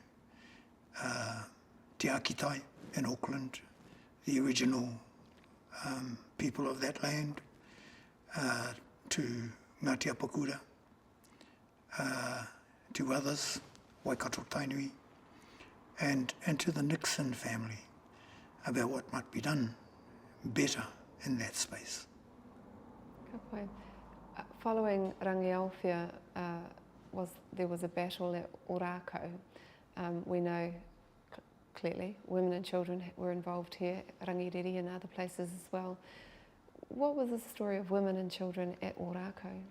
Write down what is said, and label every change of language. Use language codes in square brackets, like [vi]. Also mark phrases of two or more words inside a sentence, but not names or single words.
[en] Te Akitai in Auckland, the original people of that land, to Ngāti Apakura, to others, Waikato Tainui, and to the Nixon family about what might be done better in that space. [mi] Ka pai. [en] Following Rangiaowhia, there was a battle at Orako. We know clearly women and children were involved here, Rangiriri and other places as well. What was the story of women and children at Orako?